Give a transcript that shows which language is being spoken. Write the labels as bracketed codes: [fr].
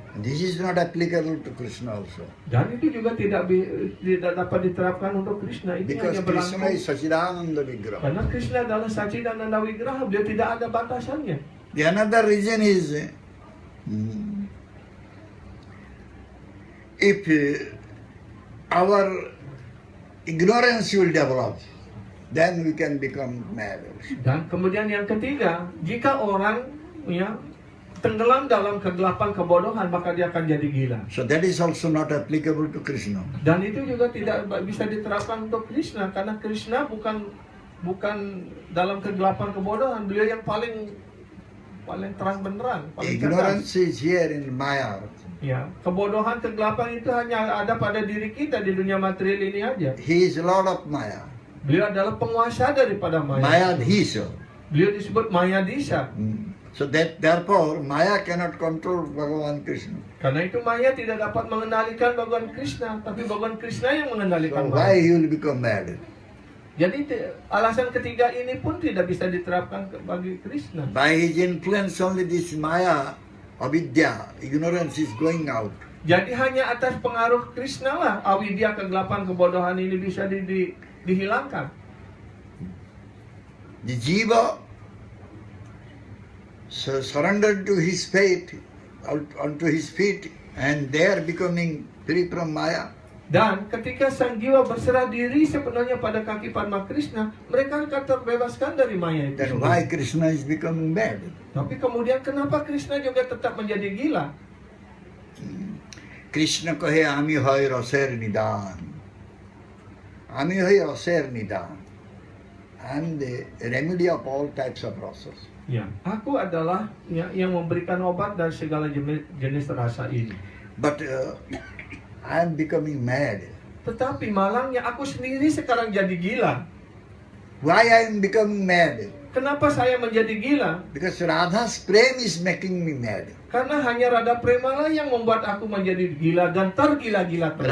[en] This is not applicable to Krishna also. [id] Dan itu juga tidak dapat diterapkan untuk Krishna. Ini [en] Because [id] hanya [en] Krishna [id] berlaku [en] is Sachidananda Vigraha. [id] karena Krishna adalah Sachidananda Vigraha, dia tidak ada batasannya. [en] The another reason is if our ignorance will develop, then we can become mad. [id] Dan kemudian yang ketiga, jika orang tenggelam dalam kegelapan kebodohan, maka dia akan jadi gila. [en] So that is also not applicable to Krishna. [id] Dan itu juga tidak bisa diterapkan untuk Krishna, karena Krishna bukan dalam kegelapan kebodohan, beliau yang paling terang benderang, paling cerdas. [en] Ignorance is here in Maya. [id] Ya, kebodohan, kegelapan itu hanya ada pada diri kita di dunia material ini aja. [en] He is Lord of Maya. [id] Beliau adalah penguasa daripada Maya. [sa] Mayadhisha. [id] Beliau disebut Mayadisha. [en] So that therefore Maya cannot control Bhagavan Krishna. [id] Karena itu Maya tidak dapat mengendalikan Bhagavan Krishna, tapi Bhagavan Krishna yang mengendalikan [en] why he will become mad? [id] Jadi alasan ketiga ini pun tidak bisa diterapkan bagi Krishna. [en] By his influence only this Maya, avidya, ignorance is going out. [id] Jadi hanya atas pengaruh Krishna lah avidya, kegelapan, kebodohan ini bisa dihilangkan. [en] The jiva surrendered to his fate, unto his feet, and they are becoming free from Maya. [id] Dan ketika sang jiwa berserah diri sepenuhnya pada kaki Padma Krishna, mereka akan terbebaskan dari Maya itu. [en] Then [id] sendiri. [en] why Krishna is becoming mad? [id] Tapi kemudian kenapa Krishna juga tetap menjadi gila? [bn] Krishna kahe ami hoy raser nidan. Ami hoy raser nidan. [en] I am the remedy of all types of rasas. [id] Ya, aku adalah yang memberikan obat dari segala jenis rasa ini. [en] But I am becoming mad. [id] Tetapi malangnya aku sendiri sekarang jadi gila. [en] Why I am becoming mad? [id] Kenapa saya menjadi gila? [en] Because Radha's prem is making me mad. [id] Karena hanya Radha Prema lah yang membuat aku menjadi gila dan tergila-gila terus.